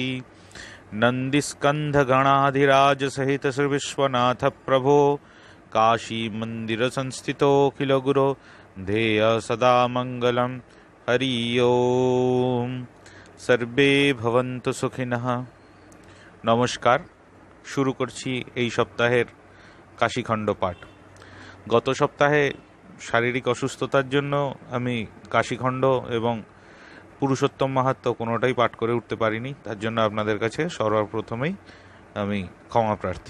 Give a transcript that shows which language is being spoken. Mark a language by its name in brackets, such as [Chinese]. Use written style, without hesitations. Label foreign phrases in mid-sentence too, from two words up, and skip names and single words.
[Sanskrit] नंदिस्कंध गणाधिराज सहित श्री विश्वनाथ प्रभो काशी मंदिर संस्थितो अखिल गुरो ध्येय सदा मंगलम। हरि ओम। सर्वे भवन्तु सुखिनः। [Bangla] নমস্কার। শুরু करছি এই সপ্তাহের কাশীখণ্ড পাঠ। গত সপ্তাহে শারীরিক অসুস্থতার জন্য আমি কাশীখণ্ড এবং পুরুষোত্তম মাহাত্ম্য কোনোটাই পাঠ করে উঠতে পারিনি, তার জন্য আপনাদের কাছে সর্বপ্রথমেই আমি ক্ষমা প্রার্থী।